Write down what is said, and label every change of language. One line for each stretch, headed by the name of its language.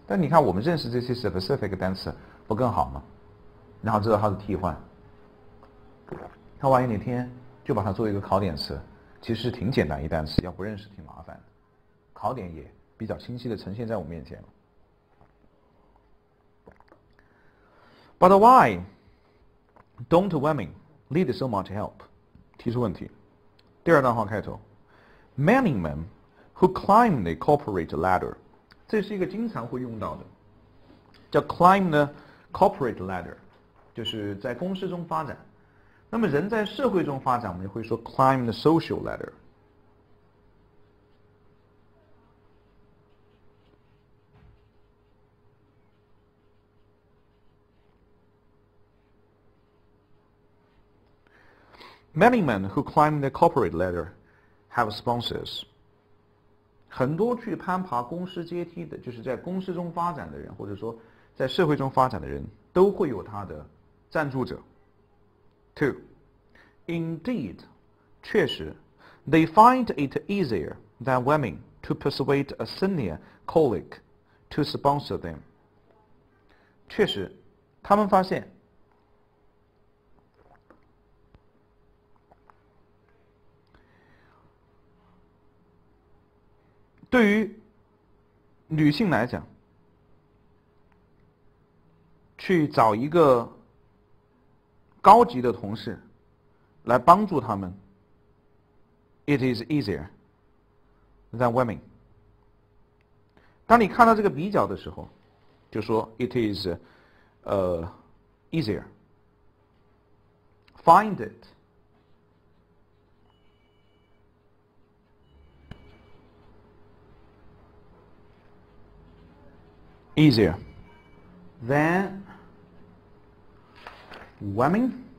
Chinese: 但你看我们认识这些 specific 的单词不更好吗？然后知道它的替换，他万一哪天就把它作为一个考点词，其实挺简单一单词，要不认识挺麻烦的。考点也比较清晰的呈现在我面前了。
English: But why don't women need so much help?
Chinese: 提出问题。第二段话开头 ，
English: Many men who climb the corporate ladder，
Chinese: 这是一个经常会用到的，叫
English: climb the corporate ladder，
Chinese: 就是在公司中发展。那么人在社会中发展，我们也会说
English: climb the social ladder。 Many men who climb the corporate ladder have sponsors.
Chinese: 很多去攀爬公司阶梯的，就是在公司中发展的人，或者说在社会中发展的人，都会有他的赞助者。
English: Two, indeed,
Chinese: 确实
English: they find it easier than women to persuade a senior colleague to sponsor them.
Chinese: 确实，他们发现。对于女性来讲，去找一个高级的同事来帮助他们 ，
English: it is easier than women。
Chinese: 当你看到这个比较的时候，就说
English: it is easier。 Find it easier than women.